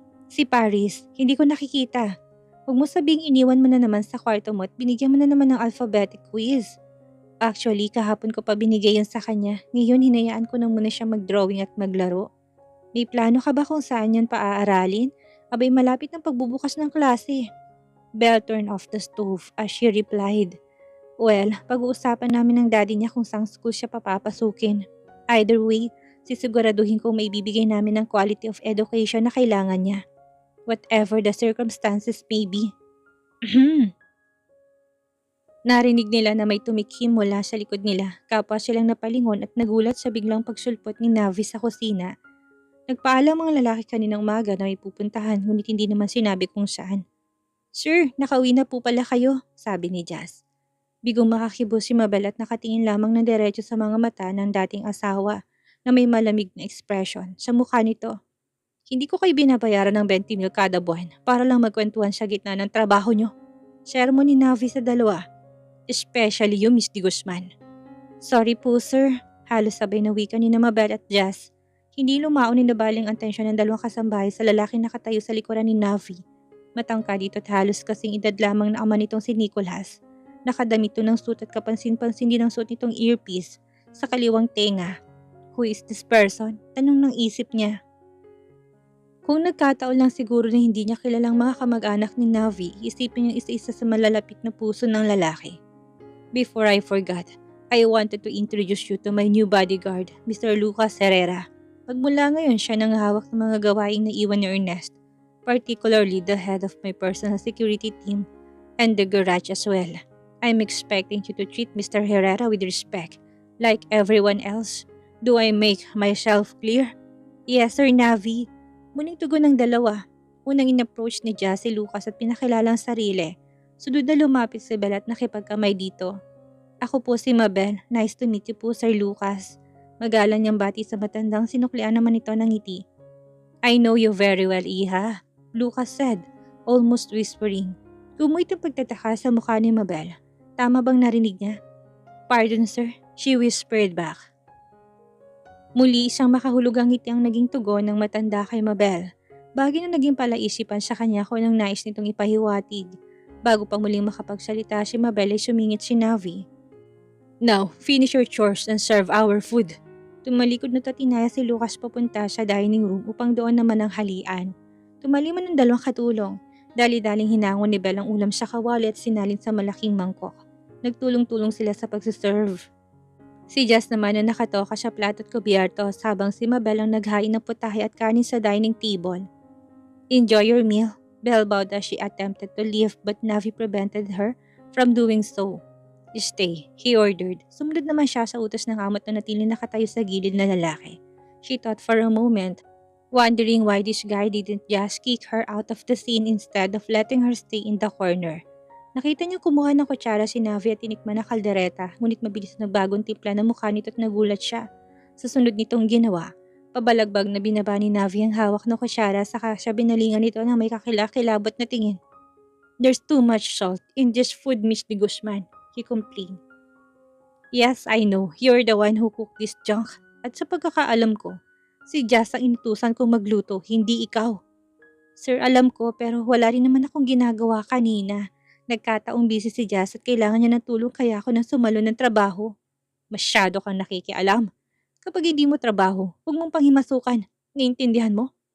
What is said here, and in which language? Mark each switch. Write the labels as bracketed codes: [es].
[tl] Si Paris, hindi ko nakikita. Huwag mo sabing iniwan mo na naman sa kwarto mo at binigyan mo na naman ng alphabetic quiz. Actually, kahapon ko pa binigay yan sa kanya. Ngayon, hinayaan ko na muna siya mag-drawing at maglaro. May plano ka ba kung saan yan paaaralin? Abay malapit ng pagbubukas ng klase. [en] Belle turned off the stove as she replied. [tl] Well, pag-uusapan namin ng daddy niya kung saan school siya papapasukin. [en] Either way, [tl] sisiguraduhin kong may bibigay namin ng [en] quality of education [tl] na kailangan niya. [en] Whatever the circumstances may be. [tl] Narinig nila na may tumikhim mula sa likod nila. Kapwa silang napalingon at nagulat sa biglang pagsulpot ni Navi sa kusina. Nagpaalam mga lalaki kaninang umaga na may pupuntahan ngunit hindi naman sinabi kung saan. Sir, nakauwi na po pala kayo, sabi ni Jazz. Bigong makakibos si Mabel at nakatingin lamang ng diretso sa mga mata ng dating asawa na may malamig na ekspresyon sa mukha nito. Hindi ko kayo binabayaran ng 20 mil kada buwan para lang magkwentuhan sa gitna ng trabaho nyo. Sermon ni Navi sa dalawa. [en] Especially you, Miss Di Guzman. [tl] Sorry po, sir. Halos sabay na wika ni na Mabel at Jazz. Hindi lumao ni nabaling ang tensyon ng dalawang kasambahay sa lalaking nakatayo sa likuran ni Navi. Matangkad dito at halos kasing edad lamang na ama nitong si Nicholas. Nakadamit to ng suit at kapansin-pansin din ang suot nitong earpiece sa kaliwang tenga. [en] Who is this person? [tl] Tanong ng isip niya. Kung nagkataon lang siguro na hindi niya kilalang mga kamag-anak ni Navi, isipin niya isa-isa sa malalapit na puso ng lalaki. [en] Before I forgot, I wanted to introduce you to my new bodyguard, Mr. [tl] Lucas Herrera. Magmula ngayon siya nang hawak ng mga gawaing na iwan ni Ernest, [en] particularly the head of my personal security team and the garage as well. I'm expecting you to treat Mr. Herrera with respect, like everyone else. Do I make myself clear? Yes, Sir Navi. [tl] Muling tugon ng dalawa. Unang in-approach ni Jazz si Lucas at pinakilala ang sarili. Sunod na lumapit si Belle at nakipagkamay dito. Ako po si Mabel. [en] Nice to meet you po, Sir Lucas. [tl] Magalang niyang bati sa matandang sinuklian naman ito ng ngiti. [en] I know you very well, Iha, Lucas said, almost whispering. [tl] Gumuhit ang pagtataka sa mukha ni Mabel. Tama bang narinig niya? [en] Pardon, sir, she whispered back. [tl] Muli isang makahulugang ngiti ang naging tugon ng matanda kay Mabel. Bagay na naging palaisipan sa kanya kung anong nais nitong ipahiwatig. Bago pa muling makapagsalita si Mabel ay sumingit si Navi. [en] Now, finish your chores and serve our food. [tl] Tumalikod na tatinaya si Lucas papunta sa dining room upang doon naman ang halian. Tumaliman ng dalawang katulong. Dali-daling hinangon ni Belle ang ulam sa kawali at sinalin sa malaking mangkok. Nagtulong-tulong sila sa pagsiserve. Si Jazz naman na nakatoka sa plato at kubyertos habang si Mabel ang naghain ng putahe at kanin sa dining table. [en] Enjoy your meal. Belle bowed as she attempted to leave but Navi prevented her from doing so. Stay, he ordered. [tl] Sumunod naman siya sa utos ng amo at nanatili nakatayo sa gilid na lalaki. [en] She thought for a moment, wondering why this guy didn't just kick her out of the scene instead of letting her stay in the corner. [tl] Nakita niya kumuha ng kutsara si Navi at tinikman ng kaldereta, ngunit mabilis na bagong timpla ng mukha nito at nagulat siya. Sa sunod nitong ginawa, pabalagbag na binaba ni Navi ang hawak ng kutsara saka siya binalingan nito ng may kakilakilabot na tingin. [en] There's too much salt in this food, Miss de Guzman, he complained. Yes, I know. You're the one who cooked this junk. [tl] At sa pagkakaalam ko, si Jazz ang inutusan kong magluto, hindi ikaw. Sir, alam ko pero wala rin naman akong ginagawa kanina. Nagkataong busy si Jazz at kailangan niya ng tulong kaya ako nang sumalo ng trabaho. Masyado kang nakikialam. Kapag hindi mo trabaho, huwag mong panghimasukan. Naiintindihan mo?